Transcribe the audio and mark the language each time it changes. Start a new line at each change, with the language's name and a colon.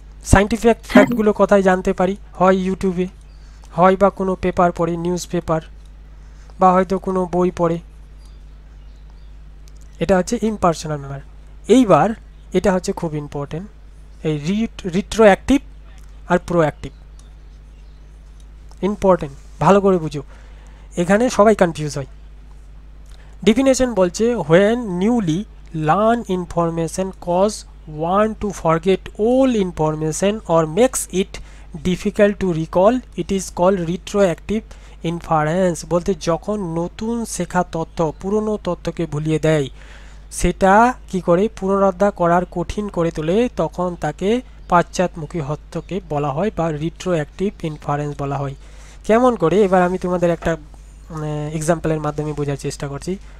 Bangla: Scientific ফ্যাক্টগুলো কোথায় জানতে পারি, হয় ইউটিউবে, হয় বা কোনো পেপার পড়ে, নিউজ পেপার, বা হয়তো কোনো বই পড়ে। এটা হচ্ছে ইম্পার্সোনাল মেমোরি। এইবার এটা হচ্ছে খুব ইম্পর্টেন্ট, এই রিট্রোঅ্যাক্টিভ আর প্রোঅ্যাক্টিভ। ইম্পর্টেন্ট, ভালো করে বুঝো, এখানে সবাই কনফিউজ হয়। ডিফিনেশন বলছে,
English: when newly learn information cause one to forget old information or makes it difficult to recall, it is called retroactive inference।
Bangla: বলতে যখন নতুন শেখা তথ্য পুরনো তথ্যকে ভুলিয়ে দেয়, সেটা কি করে পুনরুদ্ধার করার কঠিন করে তোলে, তখন তাকে পাশ্চাত্যমুখী হস্তক্ষেপ বলা হয় বা রিট্রোঅ্যাক্টিভ ইনফারেন্স বলা হয়। কেমন করে, এবার আমি তোমাদের একটা এক্সাম্পলের মাধ্যমে বোঝার চেষ্টা করছি।